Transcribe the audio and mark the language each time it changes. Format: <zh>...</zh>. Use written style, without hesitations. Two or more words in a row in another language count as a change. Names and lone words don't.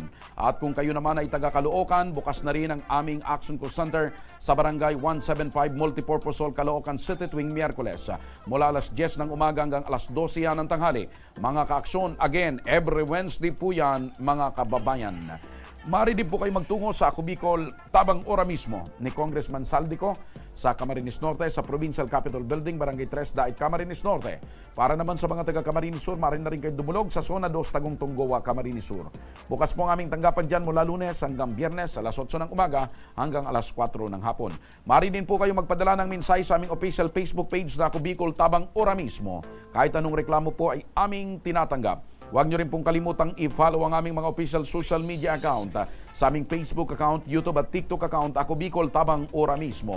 <tl>At kung kayo naman ay taga Caloocan, bukas na rin ang aming Action Co Center sa Barangay 175 Multipurpose Hall, Caloocan City tuwing Miyerkules. Mula alas 10 ng umaga hanggang alas 12 yan ng tanghali. Mga kaaksyon,</tl> <en>again, every Wednesday</en> <tl>po yan, mga kababayan. Maaari din po kayo magtungo sa Ako Bicol tabang ora mismo ni Congressman Saldico sa Camarines Norte sa Provincial Capitol Building, Barangay 3, Dait, Camarines Norte. Para naman sa mga taga Camarines Sur, maaari na rin kayo dumulog sa Zona 2, Tagungtong Goa, Camarines Sur. Bukas po ang aming tanggapan dyan mula Lunes hanggang Biyernes alas 8 ng umaga hanggang alas 4 ng hapon. Maaari din po kayo magpadala ng mensahe sa aming</tl> <en>official Facebook page</en> <tl>na Ako Bicol tabang ora mismo. Kahit anong reklamo po ay aming tinatanggap. Huwag nyo rin pong kalimutang i-follow ang aming mga</tl> <en>official social media account</en> <tl>sa aming</tl> <en>Facebook account,</en> <tl>YouTube at TikTok account, Ako Bicol tabang ora mismo.</tl>